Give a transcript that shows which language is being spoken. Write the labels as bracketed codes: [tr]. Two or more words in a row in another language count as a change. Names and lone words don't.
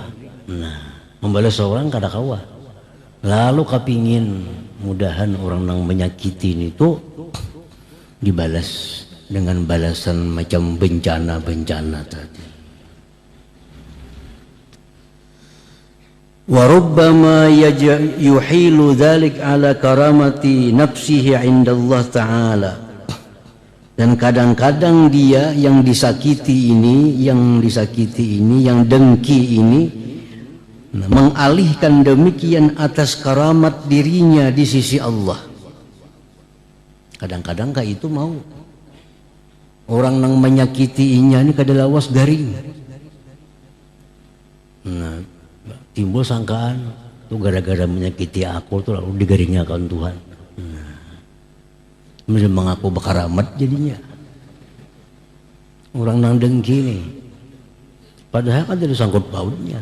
[id] Nah, membalas orang [bjn] kada kawa. [id] Lalu kepingin mudahan orang yang menyakiti itu dibalas dengan balasan macam bencana-bencana tadi. [ar] وربما يحيل ذلك على كرامة نفسه عند الله تعالى. [id] Dan kadang-kadang dia yang disakiti ini, yang dengki ini, mengalihkan demikian atas karamat dirinya di sisi Allah. [bjn] Kadang-kadang kayak itu mau orang yang menyakitinya ini kada lawas garing. Nah, timbul sangkaan tuh gara-gara menyakiti aku tuh lalu digaringkan Tuhan. [id] Nah, mengaku berkaramat jadinya. Orang nang dengki nih, padahal kan tidak sangkut pautnya.